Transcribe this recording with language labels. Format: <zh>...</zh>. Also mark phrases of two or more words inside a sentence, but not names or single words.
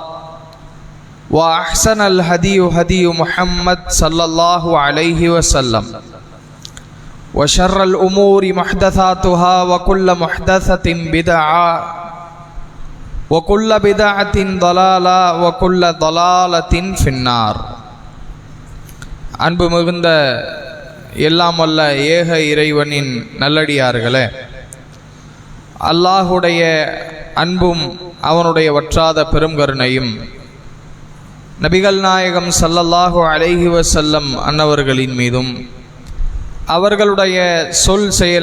<ar>وأحسن الهدي هدي محمد صلى الله عليه وسلم وشر الأمور محدثاتها وكل محدثة بدعة وكل بدعة ضلالة وكل ضلالة في النار.</ar> <ta>அன்பு மிகுந்த எல்லாம் வல்ல ஏக இறைவனின் நல்லடியார்களே, அல்லாஹுடைய அன்பும் அவனுடைய வற்றாத பெரும் கருணையும் நபிகள் நாயகம்</ta> <ar>صلى الله عليه وسلم</ar> <ta>அன்னவர்களின் மீதும் அவர்களுடைய சொல் செயல்</ta>